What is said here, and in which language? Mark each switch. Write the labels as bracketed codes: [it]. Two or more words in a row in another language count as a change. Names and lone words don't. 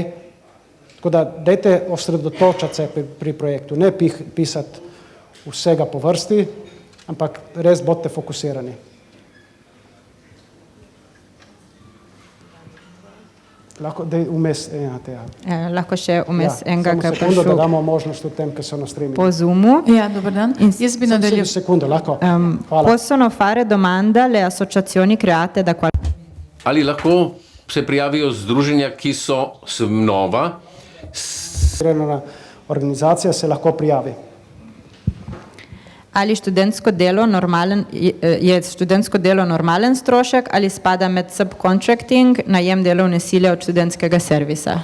[sl] Tako da dajte osredotočati se pri projektu, ne pisati vsega po vrsti, ampak res bodite fokusirani. Lahko še vmes enega, ki je prišel. Samo sekundo, da damo možnost v tem, ki so na streamingu. Po Zoomu. Ja, dober dan. Jaz bi nadaljeval. Sekundo, lahko. Hvala. [it] Possono fare domanda le associazioni create da qual... [sl] Ali lahko se prijavijo združenja, ki so nova? Organizacija se lahko prijavi. Ali študentsko delo je študentsko delo normalen strošek ali spada med subcontracting, najem delovne sile od študentskega servisa?